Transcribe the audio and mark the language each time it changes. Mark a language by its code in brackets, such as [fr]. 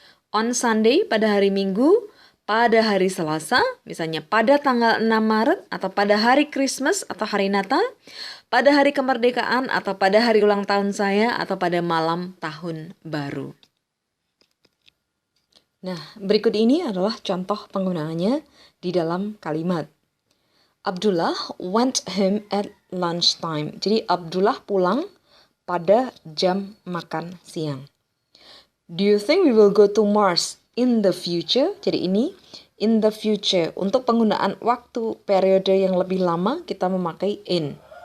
[en] On Sunday, [id] pada hari Minggu, pada hari Selasa, misalnya pada tanggal 6 Maret, atau pada hari Christmas atau hari Natal, pada hari kemerdekaan, atau pada hari ulang tahun saya, atau pada malam tahun baru. Nah, berikut ini adalah contoh penggunaannya di dalam kalimat. [en] Abdullah went home at lunchtime. [id] Jadi Abdullah pulang pada jam makan siang. [en] Do you think we will go to Mars in the future? [id] Jadi ini [en] in the future. [id] Untuk penggunaan waktu periode yang lebih lama kita memakai in.